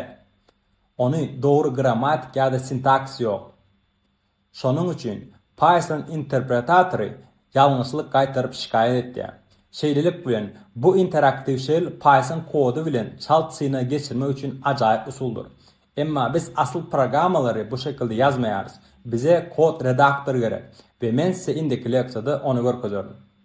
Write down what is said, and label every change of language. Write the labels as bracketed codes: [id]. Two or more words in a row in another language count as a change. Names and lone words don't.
[tk] Ony dogry grammatik ýa-da sintaksis ýok. Şonuň üçin Python interpretatory ýalňyşlyk gaýtaryp şikaýet etdi. Şeýlelik bilen bu interaktiv shell Python kodu bilen çalt syna geçirmek üçin ajaýyp usuldur. Emma biz asıl programmalary bu şekilde ýazmaýarys. Bize kod redaktor gerek. Ve men size indiki leksiyada onu görkezerdim.